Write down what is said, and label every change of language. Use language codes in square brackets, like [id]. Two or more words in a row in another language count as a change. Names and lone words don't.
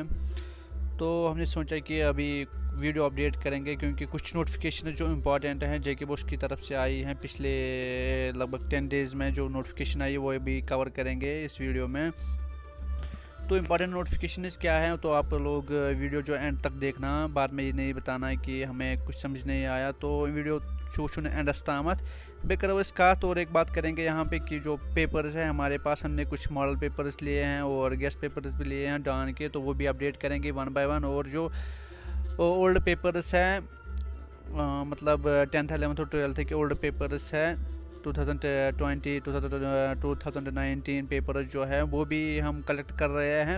[hi] तो हमने सोचा कि अभी वीडियो अपडेट करेंगे क्योंकि कुछ नोटिफिकेशन जो इम्पोर्टेंट हैं जेके बोस की तरफ से आई हैं पिछले लगभग 10 डेज़ में। जो नोटिफिकेशन आई वो भी कवर करेंगे इस वीडियो में। तो [en] important notification [hi] क्या है, तो आप लोग वीडियो जो एंड तक देखना। बाद में ये नहीं बताना है कि हमें कुछ समझ नहीं आया, तो वीडियो [ks] शूशन एंडस तामत बेकर इस कत। [hi] और एक बात करेंगे यहाँ पे कि जो पेपर्स हैं हमारे पास, हमने कुछ [en] model papers [hi] लिए हैं और [en] guess papers [hi] भी लिए हैं डान के, तो वो भी अपडेट करेंगे [en] one by one. [hi] और जो [en] old papers [hi] हैं मतलब 10th 11th और 12th के [en] old papers [hi] हैं 2020 2019 पेपर जो है वो भी हम कलेक्ट कर रहे हैं।